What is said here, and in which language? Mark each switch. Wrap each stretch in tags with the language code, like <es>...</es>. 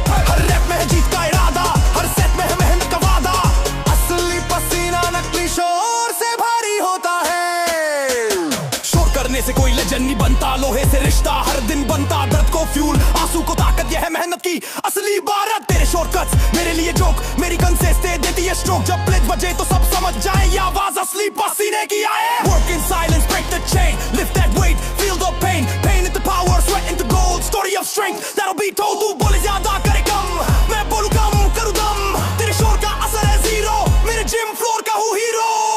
<hi>हर rap में है जीत का इरादा, हर सेट में है मेहनत का वादा, असली पसीना नकली शोर से भारी होता है। शोर करने से कोई लेजेंड नहीं बनता, लोहे से रिश्ता हर दिन बनता, दर्द को फ्यूल आंसू को ताकत, यह है मेहनत की असली बारात। तेरे शॉर्टकट्स मेरे लिए जोक, मेरी गन से देती है स्ट्रोक, जब प्लेट बजे तो सब समझ जाए ये आवाज असली पसीने की आए।</hi> <en>Work in silence, break the chain, lift that weight, feel the pain, pain into power, sweat into gold, story of strength that'll be told।</en> <hi>तू बोले ज्यादा करे कम, मैं बोलूं कम करूं दम, तेरे शोर का असर है जीरो, मेरे जिम फ्लोर का हूँ हीरो।</hi>